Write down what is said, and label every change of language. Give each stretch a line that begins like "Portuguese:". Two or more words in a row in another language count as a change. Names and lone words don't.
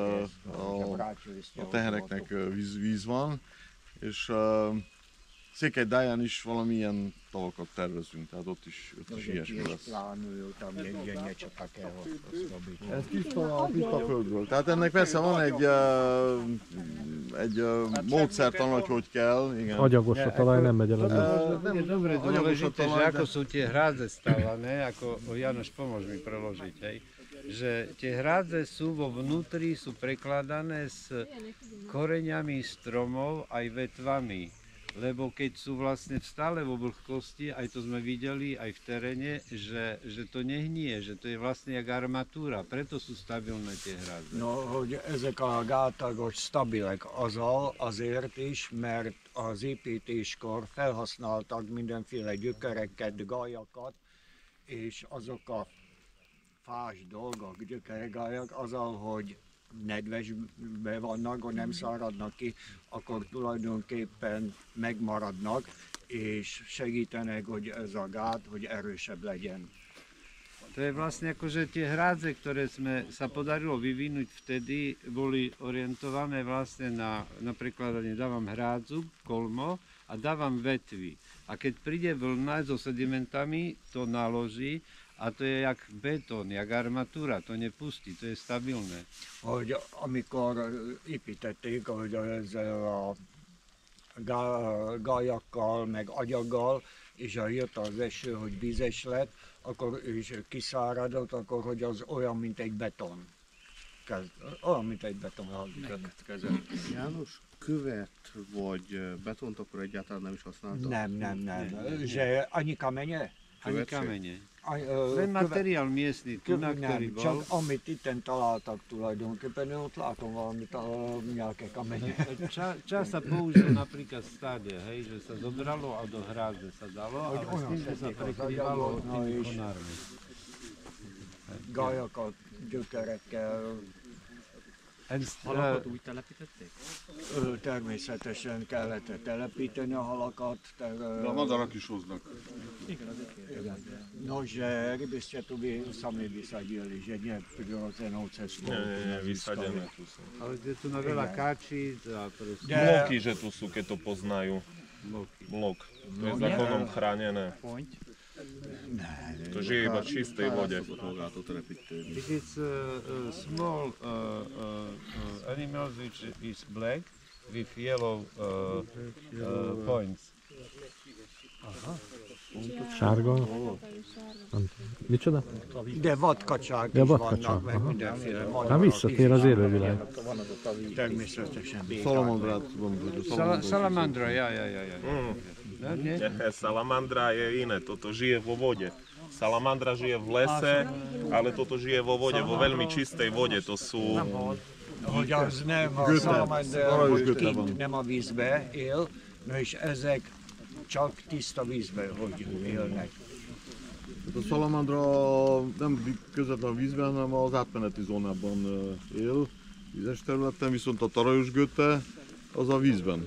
Hungarian: a teheneknek víz van, és Székelydáján is valamilyen tavakat tervezünk, tehát ott is ilyesmi lesz. Ez tiszta földről. Tehát ennek persze van egy módszertan, hogy kell. Igen. Agyagos a talaj, nem megy el a víz.
Slovak: Je dobre dôležité, že ako sú tie hrádze stavané, ako Janoš, pomôž mi preložiť, hej, že tie hrádze sú vo vnútri, sú prekladané s koreňami stromov aj vetvami. Lebo keď sú vlastne stále vo vlhkosti, aj to sme videli aj v teréne, že to nehnie, že to je vlastne jak armatúra, preto sú stabilné tie hrádze.
Hungarian: No, hogy ezek a gátak hogy stabilek azért is, mert az építéskor felhasználtak mindenféle gyökereket, gájakat, és azok a fás dolgok, gyökeregályak, azzal, hogy nedvesbe vannak, hogy nem száradnak ki, akkor tulajdonképpen megmaradnak, és segítenek, hogy ez a gát, hogy erősebb legyen.
Slovak: To je vlastne ako, že tie hrádze, ktoré sa podarilo vyvinúť vtedy, boli orientované vlastne na prekladanie. Dávam hrádzu, kolmo a dávam vetvy. A keď príde vlna so sedimentami, to naloží a to je jak betón, jak armatúra, to nepustí, to je stabilné.
Hungarian: Hogy amikor építették, hogy ezzel a gájakkal, meg agyaggal, és ha jött az eső, hogy vízes lett, akkor és kiszáradott, akkor hogy az olyan, mint egy beton. Olyan, mint egy beton. János, követ vagy betont akkor egyáltalán nem is használta? Nem.
Slovak: Že ani kamene? Ani kamene. Len materiál miestny, tunak, ktorý bol.
Hungarian: Csak amit itten találtak tulajdonképpen, én ott látom valamit,
Slovak: nejaké kamene. Čas sa použil napríklad stáde, hej, že sa zobralo a do hrádze sa dalo, ale s tým, že sa prekrývalo tými konármi.
Hungarian: Gájakat, gyökerekkel. Halakat úgy telepítették? Természetesen kellett telepíteni a halakat. De a madarak is hoznak.
Slovak: No, že ryby ste tu sami vysadili, že nie prirodzenou cestou. Nie, vysadené tu sú. Ale je tu na veľa káčí a proste... Bloky, že tu sú, keď to poznajú. Blok. To je zákonom chránené. To žije iba v čistej vode.
English: It is small animals which is black with yellow points.
Hungarian: Sárga? Micsoda? De vadkacsák Ja, is vadkacsák, vannak, meg mindenféle. Hát visszatér az élővilág. Természetesen. Salamandrát van. Salamandra,
Slovak: ja. Salamandra je iné, toto žije vo vode. Salamandra žije v lese, ale toto žije vo vode, vo veľmi čistej vode. To sú...
Hungarian: Hogy az nem a salamander, hogy kint nem a vízbe él, no és ezek csak tiszta vízben, hogy élnek. A szalamandra nem közvetlenül a vízben, hanem az átmeneti zónában él, vízes területen, viszont a tarajos götte az a vízben.